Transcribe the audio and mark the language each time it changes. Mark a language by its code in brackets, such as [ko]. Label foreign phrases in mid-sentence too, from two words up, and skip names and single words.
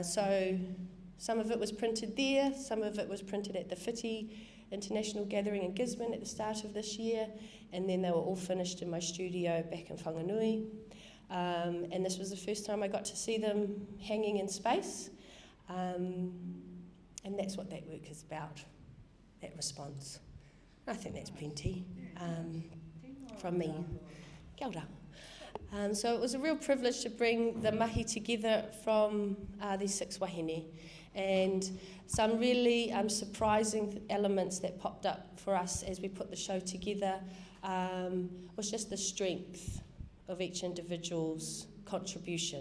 [en] So Some of it was printed there, some of it was printed at the Whiti International Gathering in Gisborne at the start of this year, and then they were all finished in my studio back in Whanganui. And this was the first time I got to see them hanging in space, and that's what that work is about, that response. I think that's plenty from me. [mi] Kia ora. [en] So it was a real privilege to bring the mahi together from these 6 wahine, and some really surprising elements that popped up for us as we put the show together was just the strength of each individual's contribution.